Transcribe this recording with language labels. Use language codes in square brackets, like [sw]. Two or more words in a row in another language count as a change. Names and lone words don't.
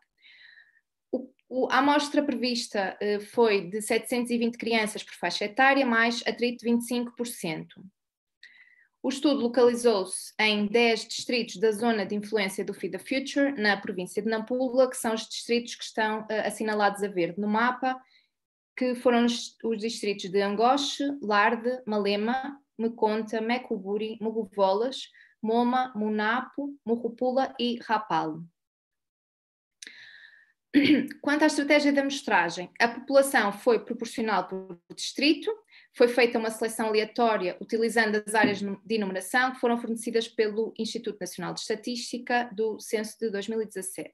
[pt] A amostra prevista foi de 720 crianças por faixa etária, mais atrito de 25%. O estudo localizou-se em 10 distritos da zona de influência do Feed the Future, na província de Nampula, que são os distritos que estão assinalados a verde no mapa, que foram os distritos de Angoche, Larde, Malema, Meconta, Mecuburi, Mogovolas, Moma, Munapo, Morropula e Rapal. Quanto à estratégia da amostragem, a população foi proporcional por distrito, foi feita uma seleção aleatória utilizando as áreas de enumeração que foram fornecidas pelo Instituto Nacional de Estatística do censo de 2017.